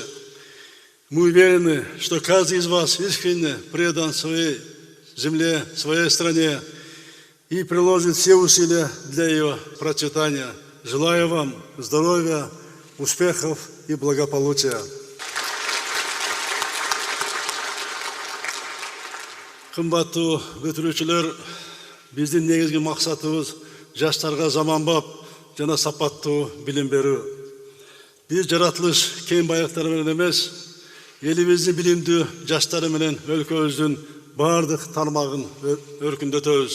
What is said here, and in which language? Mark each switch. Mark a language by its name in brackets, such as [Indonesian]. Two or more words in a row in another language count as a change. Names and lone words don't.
[Russian] Мы уверены, что каждый из вас искренне предан своей земле, своей стране и приложит все усилия для ее процветания. Желаю вам здоровья, успехов и благополучия. [Kyrgyz] Кымбаттуу бүтүрүүчүлөр, биздин негизги максатыбыз жаштарга заманбап жана сапаттуу билим берүү. Биз жаратылыш кең байыктары менен эмес, элибиздин билимдүү жаштары менен өлкөбүздүн бардык тармагын өркүндөтөбүз.